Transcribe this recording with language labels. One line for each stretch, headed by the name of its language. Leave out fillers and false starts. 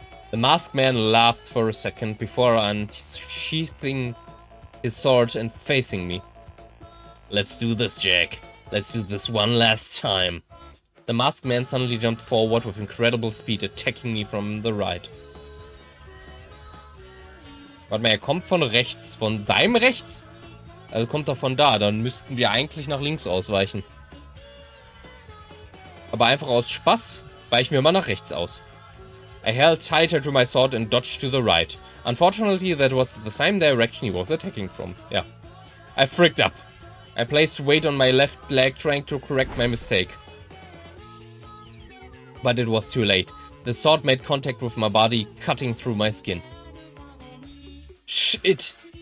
English: The masked man laughed for a second before unsheathing his sword and facing me. Let's do this, Jack. Let's do this one last time. The masked man suddenly jumped forward with incredible speed, attacking me from the right.
German: Warte mal, er kommt von rechts. Von deinem rechts? Also kommt er von da. Dann müssten wir eigentlich nach links ausweichen. Aber einfach aus Spaß weichen wir mal nach rechts aus.
English: I held tighter to my sword and dodged to the right. Unfortunately, that was the same direction he was attacking from. Yeah. I fricked up. I placed weight on my left leg trying to correct my mistake. But it was too late. The sword made contact with my body, cutting through my skin. Shit!